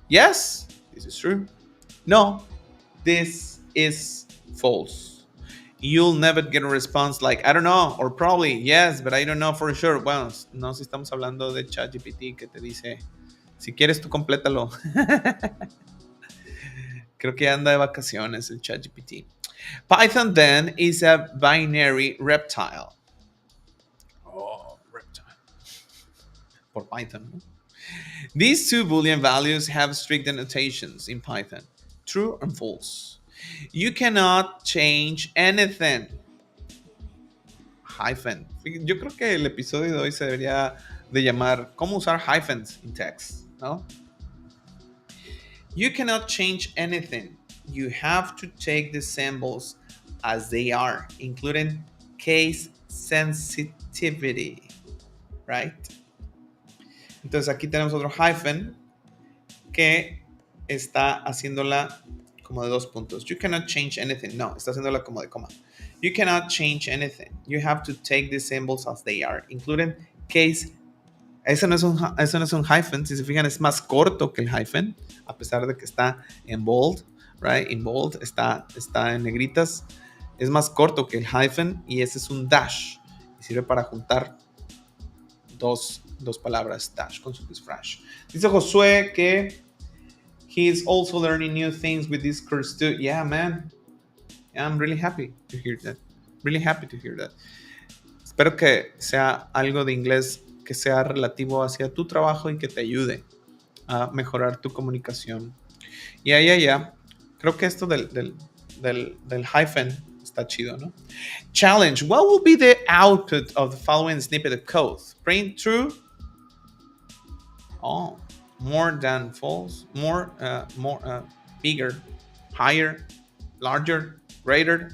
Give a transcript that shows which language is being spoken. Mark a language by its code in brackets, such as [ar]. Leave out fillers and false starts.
[en] Yes, this is true. No, this is false. You'll never get a response like, I don't know, or probably, yes, but I don't know for sure. [es] Bueno, no si estamos hablando de ChatGPT que te dice, si quieres tú complétalo. Creo que anda de vacaciones el ChatGPT. [en] Python then is a binary reptile. Oh, reptile. [es] Por Python, ¿no? [en] These two Boolean values have strict annotations in Python, true and false. You cannot change anything. Hyphen. [es] Yo creo que el episodio de hoy se debería de llamar ¿Cómo usar hyphens [en] in text? [es] ¿No? [en] You cannot change anything. You have to take the symbols as they are, including case sensitivity. Right? [es] Entonces aquí tenemos otro hyphen que está haciéndola como de 2 puntos. [en] You cannot change anything. [es] No, está haciéndola como de coma. [en] You cannot change anything. You have to take the symbols as they are, including case. [es] Eso no es un hyphen. Si se fijan, es más corto que el hyphen, a pesar de que está en bold, [en] right? [es] En bold, está en negritas. Es más corto que el hyphen y ese es un dash. Y sirve para juntar dos 2 palabras, dash con suffix. Dice Josué que [en] he is also learning new things with this course too. Yeah, man. I'm really happy to hear that. Really happy to hear that. [es] Espero que sea algo de inglés que sea relativo hacia tu trabajo y que te ayude a mejorar tu comunicación. Ya. Creo que esto del hyphen está chido, ¿no? [en] Challenge. What will be the output of the following snippet of code? Print true. Oh, more than false. More, bigger, higher, larger, greater.